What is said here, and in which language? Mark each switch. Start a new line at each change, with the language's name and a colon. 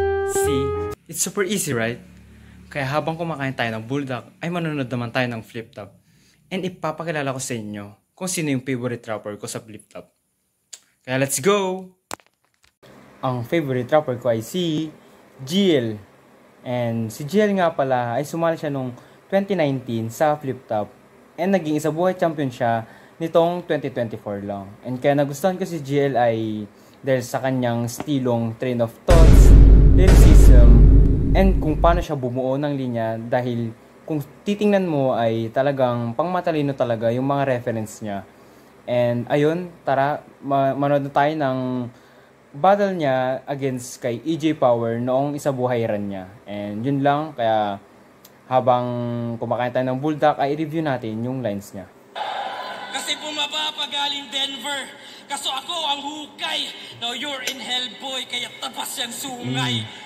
English: See, it's super easy, right?
Filipino: Kaya habang kumakain tayo ng bulldog, ay manonood naman tayo ng Flip Top. And ipapakilala ko sa inyo kung sino yung favorite rapper ko sa Flip Top. Kaya let's go! Ang favorite rapper ko ay si GL. And si GL nga pala ay sumali siya nung 2019 sa Flip Top. And naging isa buhay champion siya nitong 2024 lang. And kaya nagustuhan ko si GL ay dahil sa kanyang stilong train of thoughts, lyricism, and kung paano siya bumuo ng linya dahil kung titingnan mo ay talagang pangmatalino talaga yung mga reference niya. And ayun, tara, manood na tayo ng battle niya against kay EJ Power noong isa buhay run niya. And yun lang, kaya habang kumakain tayo ng bulldog ay i-review natin yung lines niya. Kasi bumaba pa galing Denver, kaso ako ang hukay.
English: Now you're in hell boy,
Filipino: kaya tapas yung sungay.